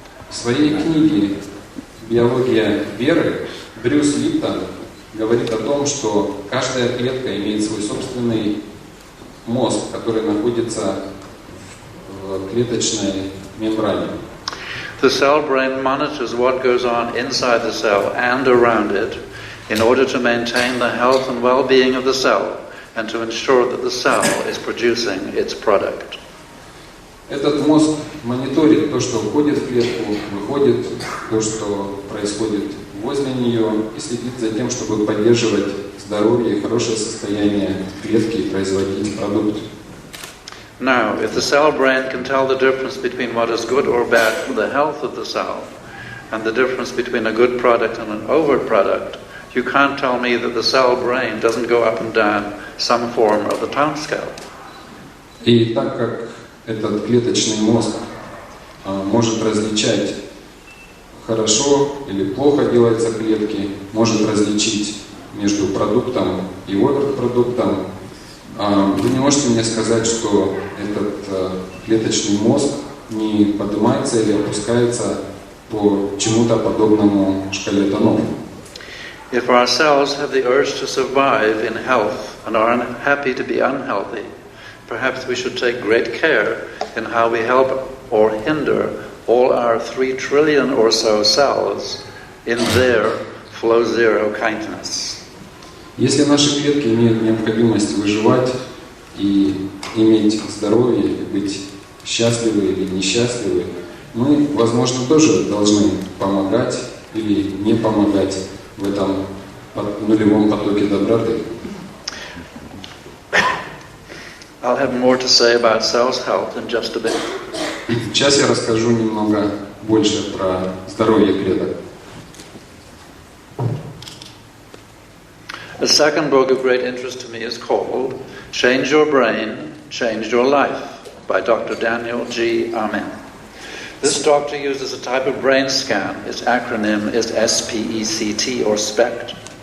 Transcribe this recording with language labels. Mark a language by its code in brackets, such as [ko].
[ru] В своей книге «Биология веры» Брюс Липтон говорит о том, что каждая клетка имеет свой собственный мозг, который находится в клеточной мембране. [en] The cell brain monitors what goes on inside the cell and around it in order to maintain the health and well-being of the cell and to ensure that the cell is producing its product. [ru] Этот мозг мониторит то, что входит в клетку, выходит, то, что происходит возле нее, и следит за тем, чтобы поддерживать здоровье и хорошее состояние клетки и производить продукт. [en] Now, if the cell brain can tell the difference between what is good or bad for the health of the cell and the difference between a good product and an overt product, you can't tell me that the cell brain doesn't go up and down some form of the tone scale. [ru] И так как этот клеточный мозг может различать, хорошо или плохо делаются клетки, может различить между продуктом и оверпродуктом, вы не можете мне сказать, что этот клеточный мозг не поднимается или опускается по чему-то подобному шкале тонов. [en] If our cells have the urge to survive in health and are happy to be unhealthy, perhaps we should take great care in how we help or hinder all our 3 trillion or so cells in their flow zero kindness. [ru] Если наши клетки имеют необходимость выживать и иметь здоровье, и быть счастливы или несчастливы, мы, возможно, тоже должны помогать или не помогать в этом нулевом потоке доброты. [en] I'll have more to say about cells health in just a bit. [ru] Сейчас я расскажу немного больше про здоровье клеток. [en] The second book of great interest to me is called Change Your Brain, Change Your Life by Dr. Daniel G. Amen. This doctor uses a type of brain scan. Its acronym is SPECT or SPECT.